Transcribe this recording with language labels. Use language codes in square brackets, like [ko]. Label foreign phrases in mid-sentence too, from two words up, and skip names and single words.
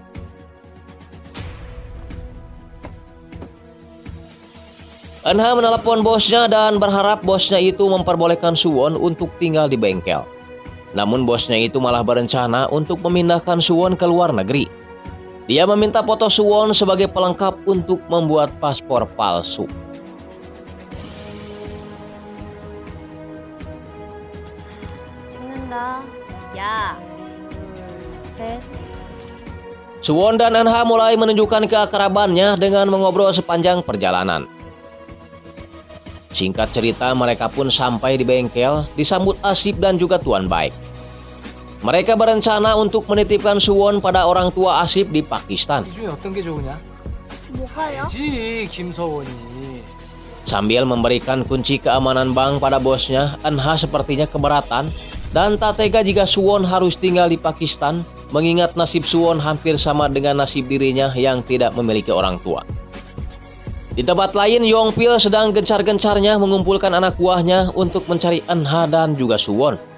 [id] Eunha menelepon bosnya dan berharap bosnya itu memperbolehkan Suwon untuk tinggal di bengkel. Namun bosnya itu malah berencana untuk memindahkan Suwon ke luar negeri. Dia meminta foto Suwon sebagai pelengkap untuk membuat paspor palsu. [ko] 찍는다. 야, 둘, 셋. [id] Suwon dan Eunha mulai menunjukkan keakrabannya dengan mengobrol sepanjang perjalanan. Singkat cerita, mereka pun sampai di bengkel, disambut asik dan juga tuan baik. Mereka berencana untuk menitipkan Suwon pada orang tua Asip di Pakistan. [ko] 이 중에 어떤 게 좋으냐? 뭐가요? 지 김서원이. [id] Sambil memberikan kunci keamanan bank pada bosnya, Eunha sepertinya keberatan dan tak tega jika Suwon harus tinggal di Pakistan, mengingat nasib Suwon hampir sama dengan nasib dirinya yang tidak memiliki orang tua. Di tempat lain, Yongpil sedang gencar-gencarnya mengumpulkan anak buahnya untuk mencari Eunha dan juga Suwon.